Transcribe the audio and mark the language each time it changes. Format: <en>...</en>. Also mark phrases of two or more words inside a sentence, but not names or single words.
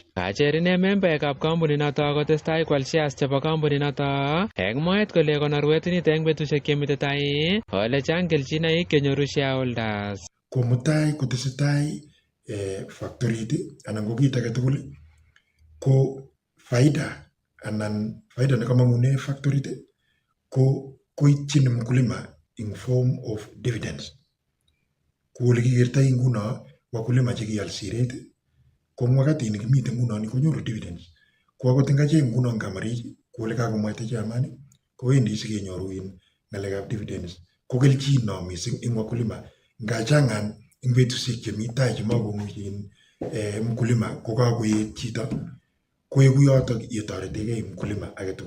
<kln>Kacher ine membaekab kampunit noto kotestai kwal shares chebo kampunit noto eng mwaet kole konorwet nito eng betusiek chemite tai ole chang kelchinoik kenyoru shareholders. Ko mutai kotesetai factory anan ko kit age tugul ko faida nekamangune factory ko koityin mkulima</kln> <en>in form of dividends.</en> <kln>Kole kikertoi nguno wakulima chekial Siret ko wakati nikimite nguno ni konyoru dividends. Ko akot ngache nguno Kamarich kole kakomwaita chairman kowendi sikenyoru ngalekab dividends. Ko kelchin no mising eng wakulima ngachangan eng betusiek chemi tai chemakomuchi mkulima ko kakoet chito koeku yotok yetoretegei mkulima age tugul.</kln>